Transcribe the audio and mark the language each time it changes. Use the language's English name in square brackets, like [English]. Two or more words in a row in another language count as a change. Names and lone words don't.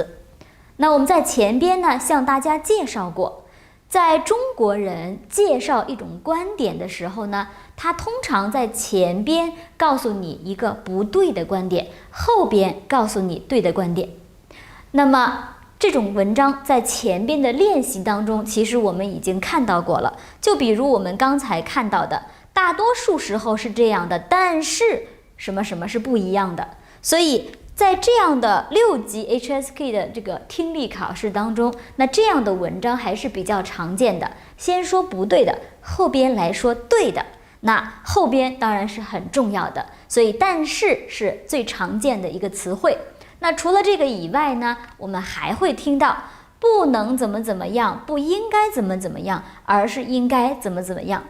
[Chinese] 那我們在前邊呢，向大家介紹過，在中國人介紹一種觀點的時候呢，他通常在前邊告訴你一個不對的觀點，後邊告訴你對的觀點。那麼這種文章在前邊的練習當中，其實我們已經看到過了。就比如我們剛才看到的，大多數時候是這樣的，但是什麼什麼是不一樣的。所以在這樣的6級 HSK 的這個聽力考試當中，那這樣的文章還是比較常見的。先說不對的，後邊來說對的。那後邊當然是很重要的，所以但是是最常見的一個詞彙。那除了這個以外呢，我們還會聽到不能怎麼怎麼樣，不應該怎麼怎麼樣，而是應該怎麼怎麼樣。